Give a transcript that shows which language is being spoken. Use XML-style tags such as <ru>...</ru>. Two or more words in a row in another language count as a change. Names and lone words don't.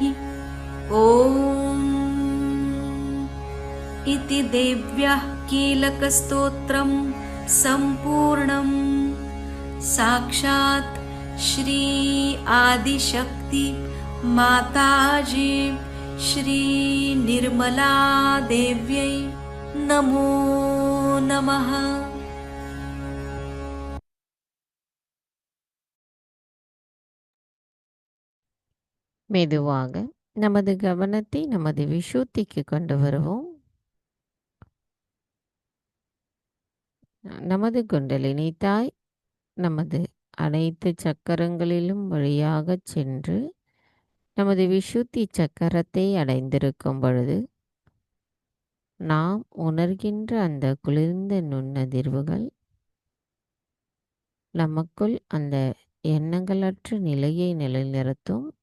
<sa>ॐ इति देव्याः कीलकस्तोत्रं सम्पूर्णम्। साक्षात् श्री आदिशक्ति माताजी श्री निर्मला देव्यै नमो नमः।</sa> <ta>மெதுவாக நமது கவனத்தை நமது விசுத்திக்கு கொண்டு வருவோம். நமது குண்டலினி தாய் நமது அனைத்து சக்கரங்களிலும் வழியாக சென்று நமது விசுத்தி சக்கரத்தை அடைந்திருக்கும் பொழுது நாம் உணர்கின்ற அந்த குளிர்ந்த நுண்ணதிர்வுகள் நமக்குள் அந்த எண்ணங்களற்ற நிலையை நிலைநிறுத்தும்.</ta>